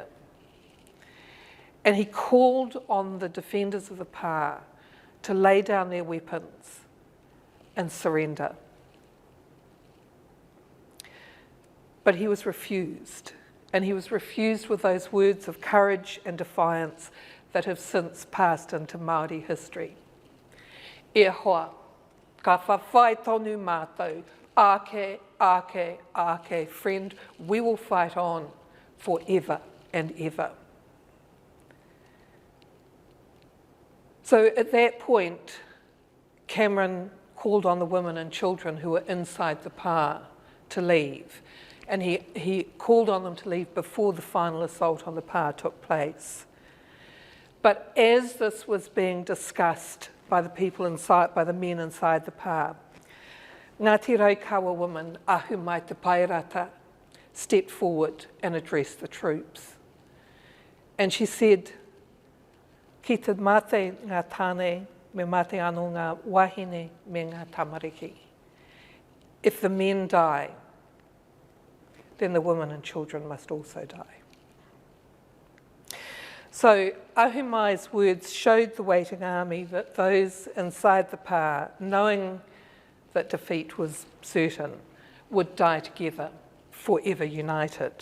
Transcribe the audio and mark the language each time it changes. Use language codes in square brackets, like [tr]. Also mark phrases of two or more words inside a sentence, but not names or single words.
[en] And he called on the defenders of the Pā to lay down their weapons and surrender. But he was refused. And he was refused with those words of courage and defiance that have since passed into Māori history. [mi] E hoa, ka whawhai tonu mātou, ake, ake, ake, [en] friend, we will fight on forever and ever. So at that point, Cameron called on the women and children who were inside the Pā to leave. And he called on them to leave before the final assault on the Pā took place. But as this was being discussed by the people inside, by the men inside the pā, Ngāti Raukawa woman, Ahu Mai Te Pairata, stepped forward and addressed the troops. And she said, [mi] ki te mate ngā tāne, me mate anō ngā wahine me ngā tamariki. [en] If the men die, then the women and children must also die. So Ahu Mai's words showed the waiting army that those inside the pā, knowing that defeat was certain, would die together, forever united.